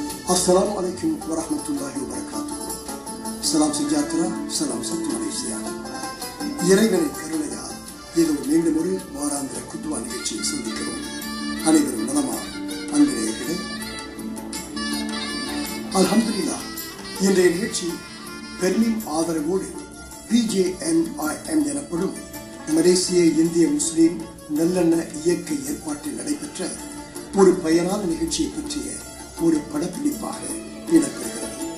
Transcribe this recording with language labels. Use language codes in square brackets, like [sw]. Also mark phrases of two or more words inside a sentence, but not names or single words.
[ar] السلام عليكم ورحمة الله وبركاته. [ms] Salam Sijatra, Salam Sattu Malaysia. [ta] இறைவனை கருணையால் ஏதோ மீண்டும் ஒரு வாராந்திர குத்துவா நிகழ்ச்சியை சந்திக்கிறோம். அனைவரும் நலமா அன்பர்களே? அல்ஹம்துலில்லாஹ். இன்றைய நிகழ்ச்சி பெர்மின் ஆதரவோடு PJNIM எனப்படும் மலேசிய இந்திய முஸ்லிம் நல்லெண்ண இயக்க ஏற்பாட்டில் நடைபெற்ற ஒரு பயனான நிகழ்ச்சியை பற்றிய ஒரு படப்பிடிப்பாக இடம்பெறுகிறது.